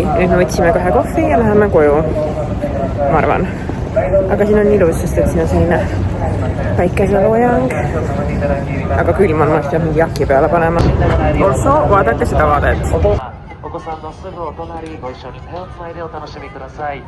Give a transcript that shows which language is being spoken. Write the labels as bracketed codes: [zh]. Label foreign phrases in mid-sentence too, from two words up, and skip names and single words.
[et] Nüüd me võtsime kohe kohvi ja läheme koju, ma arvan. Aga siin on ilus, sest et siin on selline päikeseloojang. Aga külm on, ma peab mingi jaki peale panema. Also, vaadake seda vaadet. [ja] お子さんのすぐお隣ご一緒に手をつないでお楽しみください。